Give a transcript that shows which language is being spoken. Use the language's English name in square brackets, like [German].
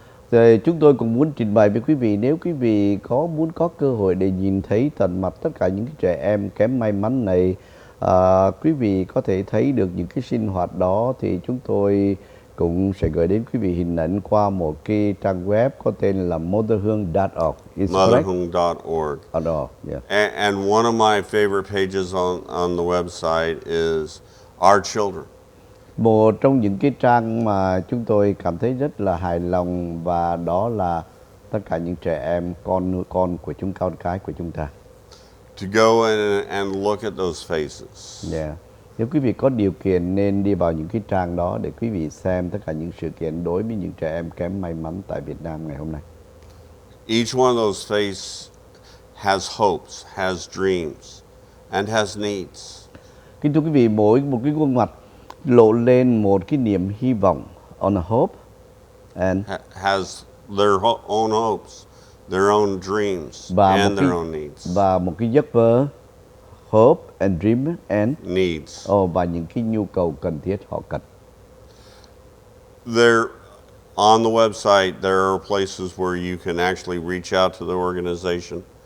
[Vietnamese] Thì chúng tôi cũng muốn trình bày với quý vị, nếu quý vị muốn có cơ hội để nhìn thấy tận mặt tất cả những cái trẻ em kém may mắn này, quý vị có thể thấy được những cái sinh hoạt đó, thì chúng tôi cũng sẽ gửi đến quý vị hình ảnh qua một cái trang web có tên là motherhung.org. Motherhung.org. [English] Yeah. And one of my favorite pages on the website is Our Children. [Vietnamese] Một trong những cái trang mà chúng tôi cảm thấy rất là hài lòng, và đó là tất cả những trẻ em, con của con cái của chúng ta. [English] To go and look at those faces. Yeah. [Vietnamese] Nếu quý vị có điều kiện nên đi vào những cái trang đó để quý vị xem tất cả những sự kiện đối với những trẻ em kém may mắn tại Việt Nam ngày hôm nay. [English] Each one of those faces has hopes, has dreams, and has needs. [Vietnamese] Kính thưa quý vị, mỗi một cái khuôn mặt lộ lên một cái niềm hy vọng, [English] on a hope, and has their own hopes, their own dreams, and their own needs. [Vietnamese] Và một cái giấc mơ, [English] hope and dream and needs. [Vietnamese] Và những cái nhu cầu cần thiết họ cần. [English] There, on the website, there are places where you can actually reach out to the organization.